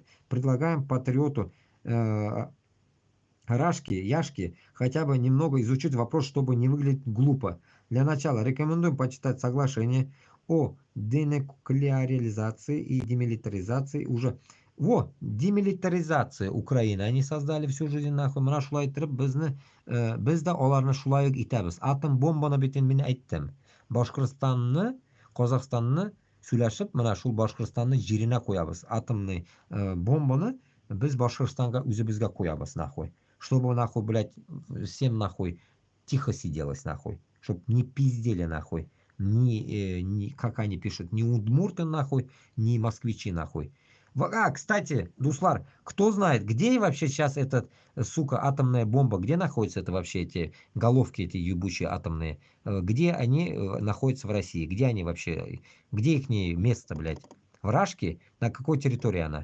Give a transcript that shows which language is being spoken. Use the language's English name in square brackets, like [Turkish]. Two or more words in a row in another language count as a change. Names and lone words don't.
[Russian] Предлагаем патриоту Рашки, Яшки хотя бы немного изучить вопрос, чтобы не выглядеть глупо. Для начала рекомендуем почитать соглашение о денуклеаризации и демилитаризации уже. Во, демилитаризация Украины. Они создали всю жизнь, нахуй. [Tatar] Мына шулай итеп без дә аларны шулай ук итәбез. Атом бомбаны бит мин әйттем. Башкортстанны, Казахстанны сөйләшеп, менә шул Башкортстанны җиренә куябыз. Атомный бомбаны без Башкортстанга үзебезгә куябыз, [Russian] нахуй. Чтобы, нахуй, блядь, всем, нахуй, тихо сиделось, нахуй. Чтоб не пиздели, нахуй. Ни, как они пишут, ни удмурты, нахуй, ни москвичи, нахуй. Кстати, Дуслар, кто знает, где вообще сейчас эта, сука, атомная бомба, где находятся это вообще эти головки, эти ебучие атомные, где они находятся в России, где они вообще, где их место, блядь, в Рашке, на какой территории она?